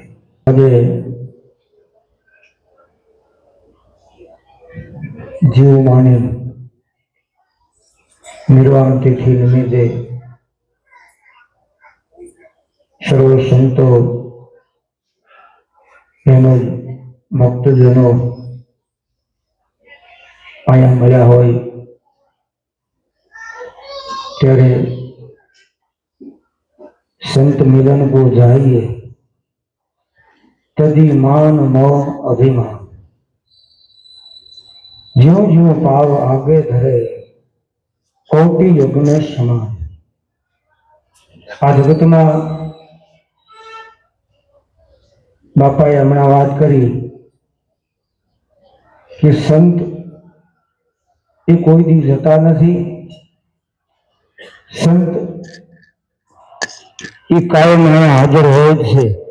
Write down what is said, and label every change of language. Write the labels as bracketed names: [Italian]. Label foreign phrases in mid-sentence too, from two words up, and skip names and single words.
[Gujarati] આજે જીવવાણી નિર્વાણ તિથિ નિમિત્તે સર્વ સંતો તેમજ ભક્તજનો અહીંયા મળ્યા હોય ત્યારે [Hindi] संत मिलन को जाइए तदी मान मोह अभिमान, ज्यों ज्यों पाव आगे धरे कोटि यज्ञ समान। [Gujarati] આ જગતમાં બાપાએ હમણાં વાત કરી કે સંત એ કોઈ દી જતા નથી. સંત એ કાયમ અહીંયા હાજર હોય જ છે.